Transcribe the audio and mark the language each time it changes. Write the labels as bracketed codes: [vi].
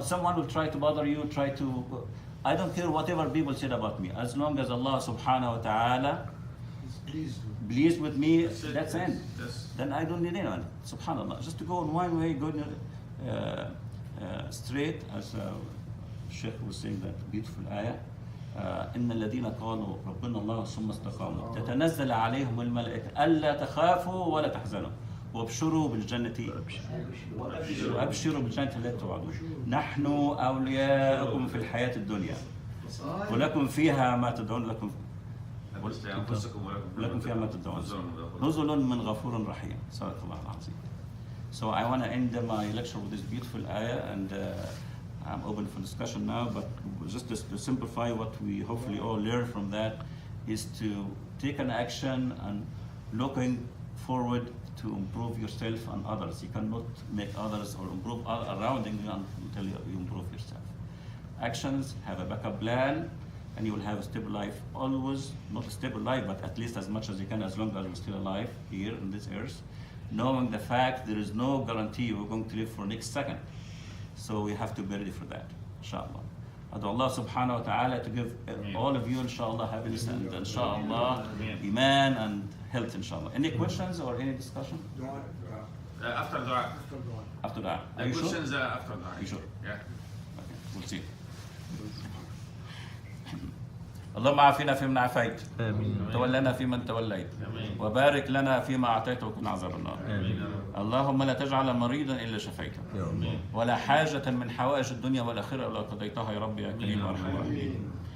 [en] Someone will try to bother you, I don't care whatever people said about me. As long as Allah subhanahu wa ta'ala is pleased with me, that's it. Then I don't need anyone. Subhanallah. Just to go in one way, go straight, as Sheikh was saying that beautiful ayah. [ar] إن الذين قالوا ربنا الله ثم استقاموا تتنزل عليهم الملائكة ألا تخافوا ولا تحزنوا وابشروا بالجنة التي توعدون نحن أولياؤكم في الحياة الدنيا ولكم فيها ما تدعون لكم فيها ما تدعون نزل من غفور رحيم. صدق الله العظيم. [en] So I want to end my lecture with this beautiful ayah, and I'm open for discussion now, but just to simplify what we hopefully all learn from that is to take an action and looking forward to improve yourself and others. You cannot make others or improve around you until you improve yourself. Actions, have a backup plan, and you will have a stable life always. Not a stable life, but at least as much as you can, as long as you're still alive here in this earth. Knowing the fact there is no guarantee you're going to live for next second. So we have to be ready for that, inshallah. Adu Allah subhanahu wa ta'ala to give all of you, inshallah, happiness and inshallah, iman and health, inshallah. Any questions or any discussion? After dua. After that. The questions are after dua. Are you sure? Yeah. Okay. وزيد. [ar] اللهم عافنا فيمن عافيت، تولنا فيمن توليت، وبارك لنا فيما أعطيت وقنا عذاب النار. اللهم لا تجعل مريضا إلا شفيته، ولا حاجة من حوائج الدنيا والآخرة إلا قضيتها يا رب يا كريم يا أرحم الراحمين.